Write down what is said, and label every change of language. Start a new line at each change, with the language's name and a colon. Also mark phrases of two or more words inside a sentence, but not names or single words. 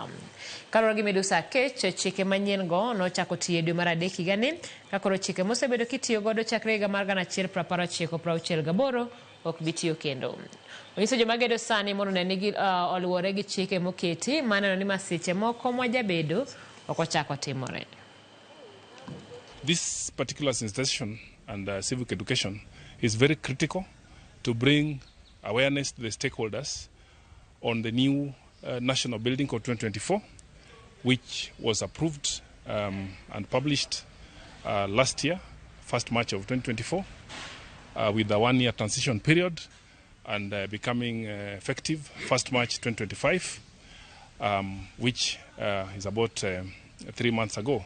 Luo (Kenya and Tanzania): Kaluwore gi Midusa Kech, chike manyien go nochako tiyo dwe mar adek higani, ka koro chike mosebedo kitiyo godo chakre higa mar 1968 ok bi tiyo kendo. Onyiso joma gedo sani mondo ne nigi oluwore gi chike moketi maneno ni masiche moko mwajabedo ok ochako timore.
English: This particular sensitization and civic education is very critical to bring awareness to the stakeholders on the new National Building Code 2024, which was approved and published last year, 1st March of 2024, with a one-year transition period and becoming effective 1st March 2025, which is about 3 months ago.